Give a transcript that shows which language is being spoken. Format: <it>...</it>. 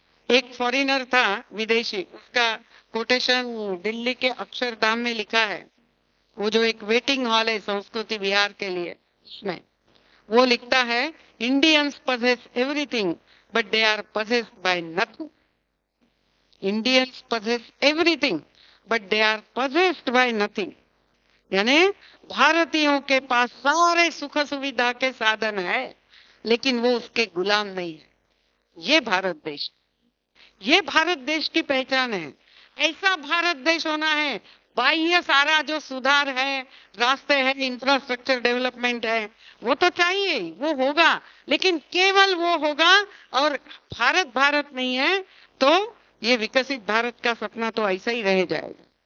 <hi>एक फॉरेनर था, विदेशी, उसका कोटेशन दिल्ली के अक्षरधाम में लिखा है। वो जो एक वेटिंग हॉल है संस्कृति विहार के लिए, उसमें वो लिखता है, Indians</hi> <en>possess everything but they are possessed by nothing. Indians possess everything but they are possessed by nothing.</en> <hi>यानी भारतीयों के पास सारे सुख सुविधा के साधन है, लेकिन वो उसके गुलाम नहीं है। ये भारत देश, ये भारत देश की पहचान है। ऐसा भारत देश होना है। बाह्य सारा जो सुधार है, रास्ते हैं, इंफ्रास्ट्रक्चर डेवलपमेंट है, वो तो चाहिए, वो होगा, लेकिन केवल वो होगा और भारत भारत नहीं है तो ये विकसित भारत का सपना तो ऐसा ही रह जाएगा।</hi>